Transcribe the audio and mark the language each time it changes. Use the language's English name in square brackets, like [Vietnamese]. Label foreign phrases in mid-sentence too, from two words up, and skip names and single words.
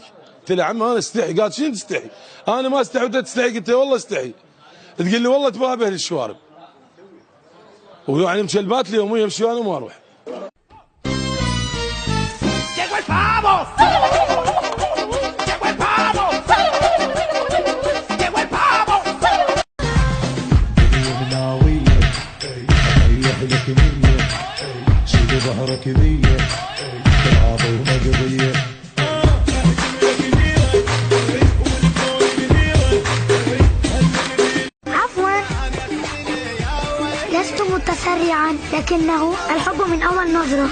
[Arabic] قلت لها عم انا استحي. قالت شنو تستحي؟ انا ما استحي وانت تستحي. قلت لها والله استحي. تقول لي والله اتباهى باهل الشوارب ويعني مشلبات لي يوميا امشي انا وما اروح. [Spanish] ¡Llegó el pavo! ¡Llegó el pavo! ¡Llegó el pavo! [Arabic] ظهرك ذيه تلعب ومقضيه. عفوا سريعا لكنه الحب من أول نظرة.